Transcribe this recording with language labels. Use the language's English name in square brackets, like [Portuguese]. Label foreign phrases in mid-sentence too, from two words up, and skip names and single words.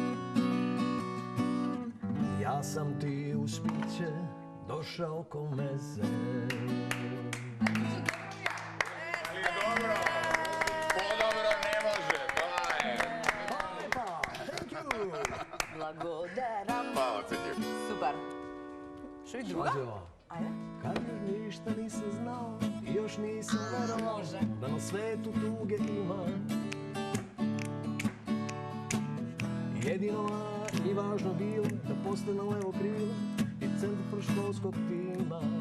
[Serbian] Ja sam ti u spiće došao ko meze. Dobro. [Macedonian] Podobro ne može, to je. Благодарам. [Serbian] Hvala, Cekir. [Macedonian] Супер. Што и друга? Ајде. [Serbian] Kad ništa nisam znao i još nisam verovao da na svetu tuge ima. Jedino I važno bilo da postane levo krilo i centar školskog tima.